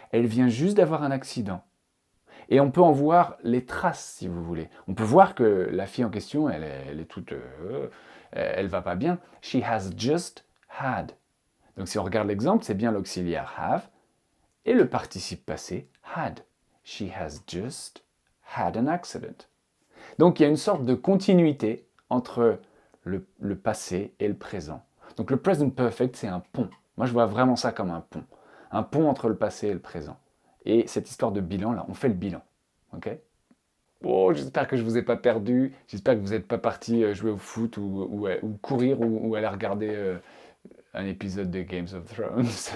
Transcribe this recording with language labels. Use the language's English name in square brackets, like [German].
[French] Elle vient juste d'avoir un accident. Et on peut en voir les traces, si vous voulez. On peut voir que la fille en question, elle est toute... elle va pas bien. [English] She has just had. [French] Donc si on regarde l'exemple, c'est bien l'auxiliaire have et le participe passé had. [English] She has just had an accident. [French] Donc il y a une sorte de continuité entre le passé et le présent. Donc le present perfect, c'est un pont. Moi, je vois vraiment ça comme un pont. Un pont entre le passé et le présent. Et cette histoire de bilan, là, on fait le bilan. Ok ? Oh, j'espère que je ne vous ai pas perdu. J'espère que vous n'êtes pas parti jouer au foot ou courir ou aller regarder un épisode de Games of Thrones.